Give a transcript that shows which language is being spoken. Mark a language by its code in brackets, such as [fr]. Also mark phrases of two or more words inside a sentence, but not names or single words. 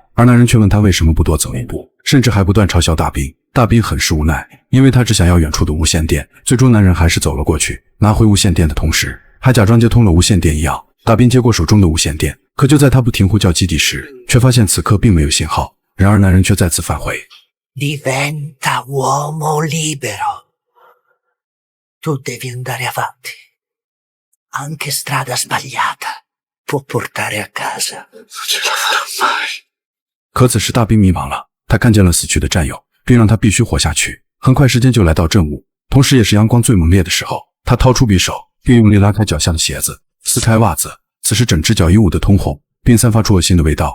[zh] 而男人却问他为什么不多走一步，甚至还不断嘲笑大兵。大兵很是无奈，因为他只想要远处的无线电。最终男人还是走了过去，拿回无线电的同时，还假装接通了无线电一样。大兵接过手中的无线电，可就在他不停呼叫基地时，却发现此刻并没有信号。然而男人却再次返回 [it] Diventa uomo libero. Tu devi andare avanti. Anche strada sbagliata può portare a casa. [zh] 可此时大兵迷茫了，他看见了死去的战友，并让他必须活下去。很快时间就来到正午，同时也是阳光最猛烈的时候。他掏出匕首，并用力拉开脚下的鞋子，撕开袜子。此时整只脚衣物的通红，并散发出恶心的味道。